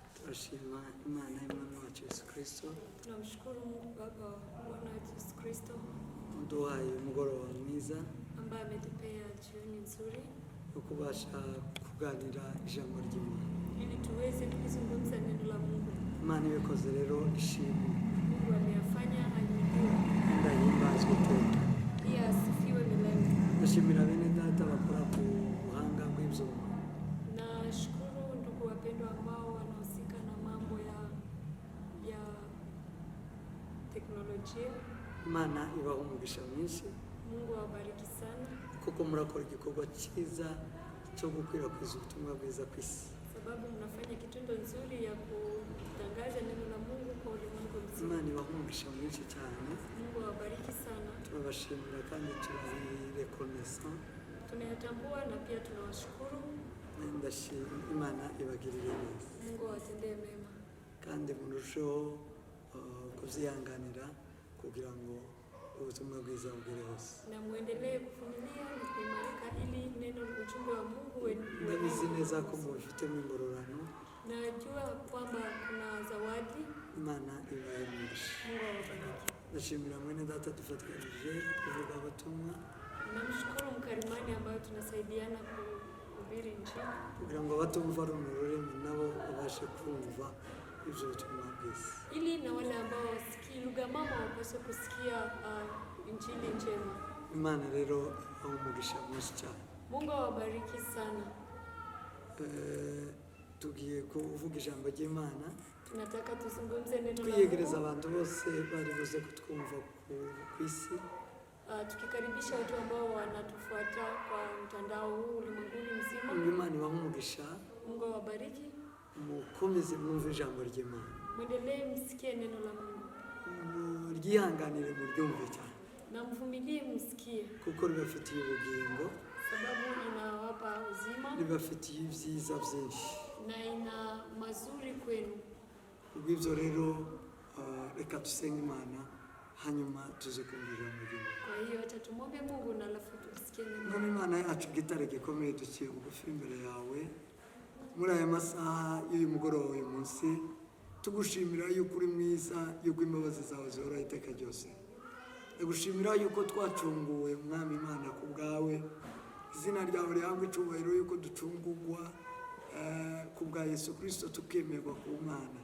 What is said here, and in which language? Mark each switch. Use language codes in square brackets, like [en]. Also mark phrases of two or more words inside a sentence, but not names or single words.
[rw] turashima Imana y'Umwami wacu Yesu Kristo [sw] Tunamshukuru Mungu Baba wa Bwana wetu Yesu Kristo [rw] uduhaye umugoroba mwiza [sw] ambaye ametupea jioni nzuri [rw] yo kubasha kuganira ijambo ry'Imana. [sw] ili tuweze kuzungumza neno la Mungu. [rw] Imana ibikoze rero ishimwe [sw] Mungu ameyafanya ahimidiwe, [rw] ndahimbazwe iteka. [sw] pia asifiwe milele. [rw] Ndashimira bene data bakora ku buhanga bw'ibyuma. [sw] Nashukuru ndugu wapendwa ambao wanahusika na mambo ya teknolojia. [rw] Imana ibaha umugisha mwinshi [sw] Mungu awabariki sana [rw] kuko murakora igikorwa cyiza cyo gukwirakwiza ubutumwa bwiza ku isi. [sw] sababu mnafanya kitendo nzuri ya kutangaza neno la Mungu kwa ulimwengu mzima. [rw] Imana ibaha umugisha mwinshi cyane. [sw] Mungu awabariki sana. [rw] Turabashimira kandi turabirekonesa. [sw] Tunayatambua na pia tunawashukuru. [rw] Ndashima Imana ibagirire neza [sw] Mungu awatendee mema. [rw] kandi murusheho kuzihanganira kugira ngo ubutumwa bwiza bugere hose. [sw] Na muendelee kuvumilia na kuimarika ili neno la ujumbe wa Mungu [rw] Ndabizi neza ko mubifitemo ingororano. [sw] Najua kwamba kuna zawadi. [rw] Imana ibahe umugisha. [sw] Mungu awabariki. [rw] Ndashimira mwene data dufatanyije kuvuga ubutumwa [sw] Namshukuru mkarimani ambayo tunasaidiana kuhubiri Injili [rw] kugira ngo abatumva runo rurimi nabo babashe kumva ibyo butumwa bwiza. [sw] ili na wale ambao wasikii lugha mama wapaswe kusikia Injili njema. [rw] Imana rero ibahe umugisha mwinshi cyane. [sw] Mungu awabariki sana. [rw] Tugiye kuvuga ijambo ry'Imana, [sw] Tunataka tuzungumze neno la [rw] kwiyegereza [sw] Mungu. [rw] abantu bose bari buze kutwumva ku isi. [sw] Tukikaribisha watu ambao wanatufuata kwa mtandao huu ulimwenguni mzima. [rw] Imana ibahe umugisha, [sw] Mungu awabariki. [rw] mukomeze mwumve ijambo ry'Imana, [sw] Mwendelee msikie neno la Mungu. [rw] muryihanganire muryumve cyane [sw] Na mvumilie msikie [rw] kuko ribafitiye ubugingo, [sw] sababu inawapa uzima [rw] ribafitiye ibyiza byinshi. [sw] na ina mazuri kwenu. [rw] Ubw'ibyo rero reka dusenge Imana hanyuma tuze kumva ijambo ry'Imana. [sw] Kwa hiyo acha tumwombe Mungu na alafu tusikie neno. [rw] Mwami Imana yacu, gitare gikomeye duciye bugufi imbere yawe muri aya masaha y'uyu mugoroba uyu munsi, tugushimira yuko uri mwiza, yuko imbabazi zawe zihoraho iteka ryose. Ndagushimira yuko twacunguwe Mwami Imana ku bwawe, izina ryawe rihabwe icyubahiro yuko ducungurwa ku bwa Yesu Kristo tukemerwa ku Mana.